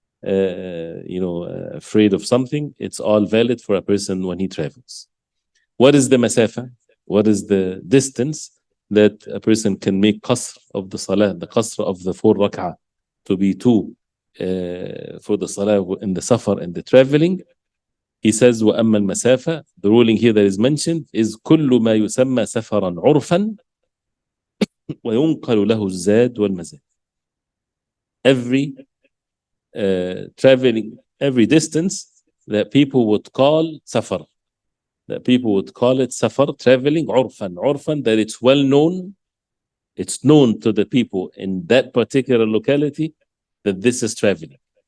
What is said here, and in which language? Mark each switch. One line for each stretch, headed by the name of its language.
English: afraid of something, it's all valid for a person when he travels. What is the masafa? What is the distance that a person can make qasr of the salah, the qasr of the 4 rak'ah to be 2 for the salah in the safar and the traveling? He says,
Arabic: وَأَمَّا الْمَسَافَةِ,
English: the ruling here that is mentioned is
Arabic: كُلُّ مَا يُسَمَّى سَفَرًا عُرْفًا وَيُنْقَلُ لَهُ الزَّادُ وَالْمَزَادُ.
English: Every traveling, every distance that people would call safar, that people would call it safar, traveling, urfan, that it's well known, it's known to the people in that particular locality that this is traveling.